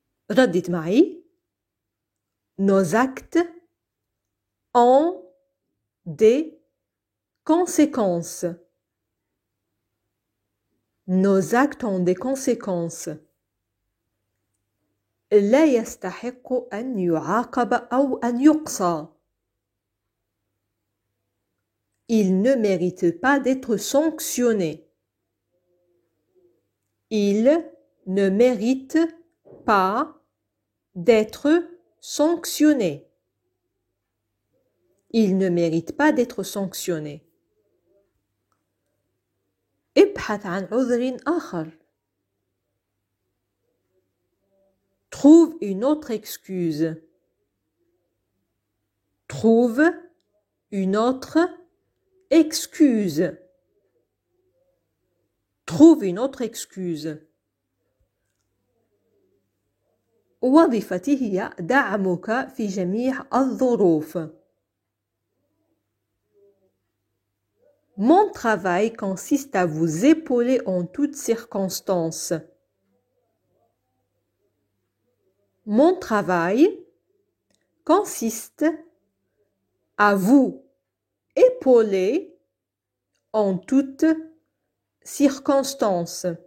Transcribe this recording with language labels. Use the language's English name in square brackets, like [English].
[Arabic] ردد معي. [French] Nos actes ont des conséquences. Nos actes ont des conséquences. [Arabic] لا يستحق أن يعاقب أو أن يقصى. [French] Il ne mérite pas d'être sanctionné. Il ne mérite pas d'être sanctionné. Il ne mérite pas d'être sanctionné. [Arabic] ابحث عن عذر آخر. [French] Trouve une autre excuse. Trouve une autre excuse. Trouve une autre excuse. [Arabic] وظيفتي هي دعمك في جميع الظروف. [French] Mon travail consiste à vous épauler en toutes circonstances. Mon travail consiste à vous épauler en toutes circonstances.